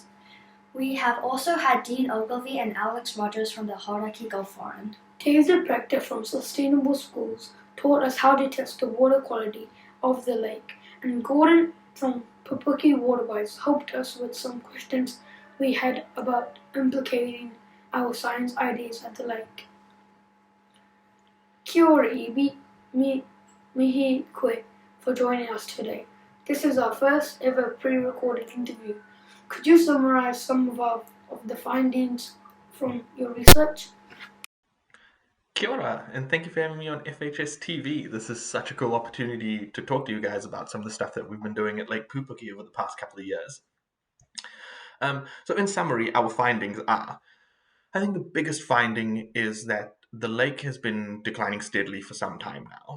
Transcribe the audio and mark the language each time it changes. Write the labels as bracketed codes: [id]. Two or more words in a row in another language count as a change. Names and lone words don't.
[en] We have also had Dean Ogilvie and Alex Rogers from the Hauraki Gulf Forum. Taser Proctor from Sustainable Schools taught us how to test the water quality of the lake, and Gordon from Pupuke Waterwise helped us with some questions we had about implicating our science ideas at the lake. [mi] Kia ora, [en] Ibi. [mi] Mihi koe [en] for joining us today. This is our first ever pre-recorded interview. Could you summarize some of the findings from your research? [mi] Kia ora, [en] and thank you for having me on FHS TV. This is such a cool opportunity to talk to you guys about some of the stuff that we've been doing at Lake Pupuke over the past couple of years. So in summary, our findings are, I think the biggest finding is that the lake has been declining steadily for some time now.